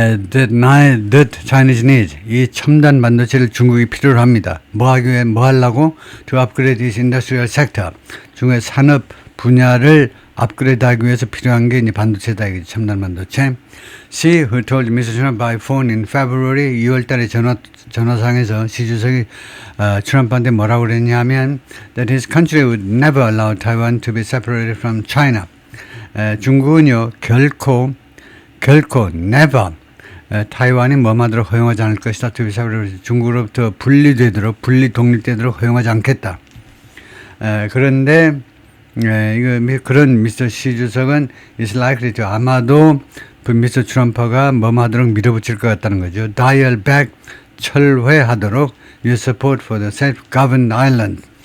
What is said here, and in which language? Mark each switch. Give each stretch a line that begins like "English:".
Korean: That Chinese needs, 이 첨단 반도체를 중국이 필요로 합니다. 뭐 하려고?
English: To upgrade this industrial sector.
Korean: 중국의 산업 분야를 업그레이드하기 위해서 필요한 게 이제 반도체다, 첨단 반도체.
English: She, who told Mr. Trump by phone in February, 2월 달에 전화상에서 시 주석이 트럼프한테 뭐라고 그랬냐면 that his country would never allow Taiwan to be separated from China.
Korean: 중국은요, 결코 never 타이완이 뭐하도록 허용하지 않을 것이다. 중국으로부터 독립되도록 허용하지 않겠다. 그런데 그런 미스터 시 주석은 is likely to, 아마도 미스터 트럼프가 뭐하도록 밀어붙일 것 같다는 거죠.
English: Dial back, 철회하도록 your support for the self-governed island.